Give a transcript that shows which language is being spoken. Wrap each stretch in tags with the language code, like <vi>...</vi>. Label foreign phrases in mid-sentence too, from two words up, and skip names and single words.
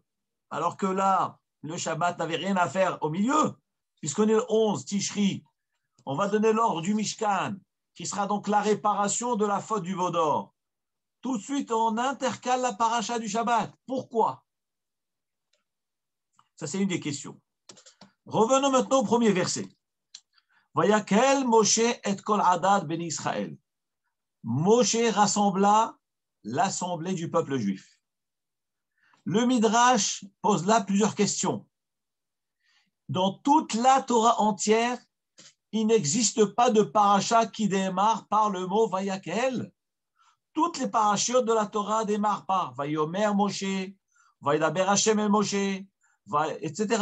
<fr>Alors que là, le Shabbat n'avait rien à faire au milieu, puisqu'on est le 11 Tishri, on va donner l'ordre du Mishkan, qui sera donc la réparation de la faute du veau d'or. Tout de suite, on intercale la paracha du Shabbat. Pourquoi? Ça, c'est une des questions. Revenons maintenant au premier verset.</fr> <he>ויקהל משה את כל עדת בני ישראל.</he> <fr>Moshe rassembla l'assemblée du peuple juif. Le Midrash pose là plusieurs questions. Dans toute la Torah entière, il n'existe pas de paracha qui démarre par le mot Vayakel. Toutes les parachutes de la Torah démarrent par</fr> <he>ויאמר משה, וידבר השם אל משה,</he> <fr>etc.</fr>